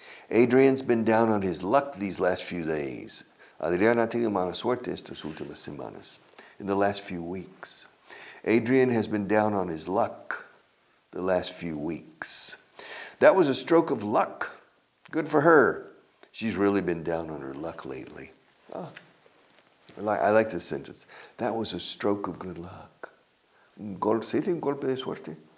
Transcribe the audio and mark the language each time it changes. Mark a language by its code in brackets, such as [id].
[en] Adrian's been down on his luck these last few days. [es] Adrián ha tenido mala suerte estas últimas semanas. [en] In the last few weeks. Adrian has been down on his luck the last few weeks. That was a stroke of luck. Good for her. She's really been down on her luck lately. Oh. I like this sentence. That was a stroke of good luck. [es] ¿Se dice un golpe de suerte?